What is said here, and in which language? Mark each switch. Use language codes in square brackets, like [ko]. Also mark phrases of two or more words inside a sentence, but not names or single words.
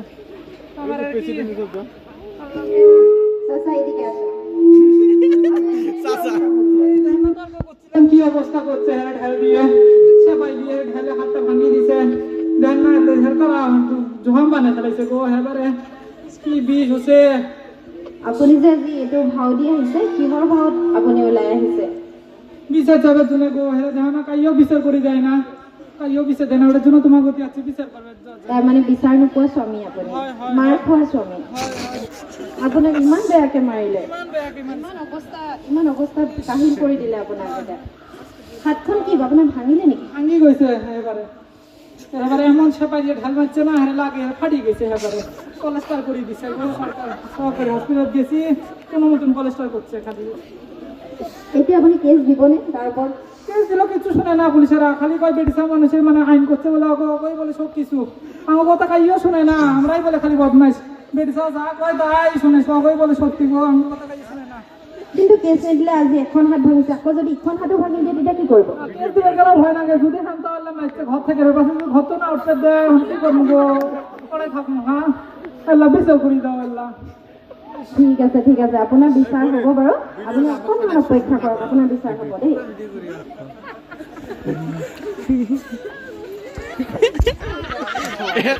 [bn] আমার আর কি কি অবস্থা করছে, ঢেল দিয়ে সবাই দিয়ে ঢেলে হাতটা ভাঙিয়ে দিছে, দেন না জোহাম বানাই ফেলাইছে গো। এবারে কি বিষ হচ্ছে। [as] আপুনি যে আজি এইটো ভাও দি আহিছে, কিহৰ ভাওত আপুনি ওলাই আহিছে? [bn] বিচার যাবে জন্য গো, হেরা দেখো না কাইও বিচার করে যায় না, কাইও বিচার দেয় না, ওটার জন্য তোমার গতি আছে বিচার করবে। [as] তাৰ মানে বিচাৰ নোপোৱা স্বামী আপুনি, মাৰ খোৱা স্বামী। আপোনাক ইমান বেয়াকে মাৰিলে, ইমান অৱস্থা কাহিল কৰি দিলে আপোনাক। এতিয়া হাতখন কি আপোনাৰ ভাঙিলে নেকি? [bn] ভাঙি গৈছে এবারে, এবারে এমন সেপাই দিয়ে ঢাল মারছে না, হেরে লাগে ফাটি গেছে। এবারে কলেস্টার করে দিছে, সরকারি হসপিটাল গেছি, কোনো মতন কলেস্টার করছে খালি। [as] এতিয়া আপুনি কেছ দিবনে তাৰ ওপৰত? [bn] কেস দিল, কিছু শুনে না পুলিশেরা, খালি কয় বেটিসা মানুষের মানে আইন করছে বলে ওই বলে সব কিছু, আমার কথা কাইও শুনে না, আমরাই বলে খালি বদমাইশ। বেটিসা যা কয় তাই শুনে, সবাই বলে সত্যি গো, আমার কথা কাইও শুনে না। [as] কিন্তু কেছ নিদিলে আজি এখন হাত ভাঙিছে, আকৌ যদি ইখন হাতো ভাঙি দিয়ে তেতিয়া কি কৰিব? [bn] কেস দিলে গেলেও ভয় লাগে, যদি শান্ত হলে মারছে ঘর থেকে, ঘর তো না উঠতে দেয়, কি করবো গো, করে থাকবো। হ্যাঁ আল্লাহ বিচার করি দাও আল্লাহ। [as] ঠিক আছে ঠিক আছে, আপোনাৰ বিচাৰ হ'ব বাৰু, আপুনি অকণমান অপেক্ষা কৰক, আপোনাৰ বিচাৰ হ'ব দেই।